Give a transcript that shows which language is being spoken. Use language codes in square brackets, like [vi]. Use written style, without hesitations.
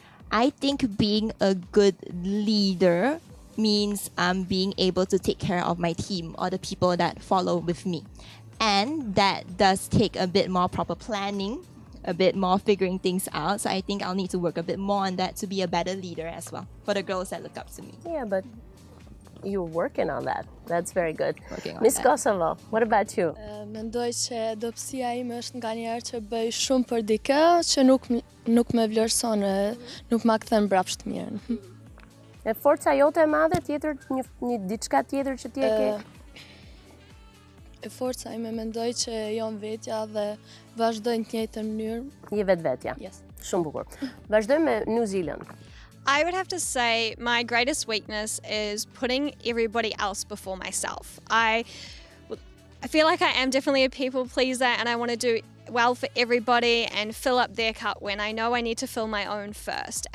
[en] I think being a good leader means being able to take care of my team or the people that follow with me. And that does take a bit more proper planning, a bit more figuring things out. So I think I'll need to work a bit more on that to be a better leader as well for the girls that look up to me. Yeah, but you're working on that. That's very good. Working on Miss that. Kosovo, what about you? [sq] Mendoj që dobësia ime është nganjëherë që bëj shumë për dikë që nuk më vlerëson, nuk ma kthen mbrapsht mirën. E forca jote e madhe, tjetër një diçka tjetër që ti e ke? E forca ime mendoj që jam vetja dhe vazhdoj në të njëjtën mënyrë. Je vetvetja. [en] Yes. [sq] Shumë bukur. Vazhdojmë me New Zealand. [en] I would have to say my greatest weakness is putting everybody else before myself. I feel like I am definitely a people pleaser, and I want to do well for everybody and fill up their cup when I know I need to fill my own first.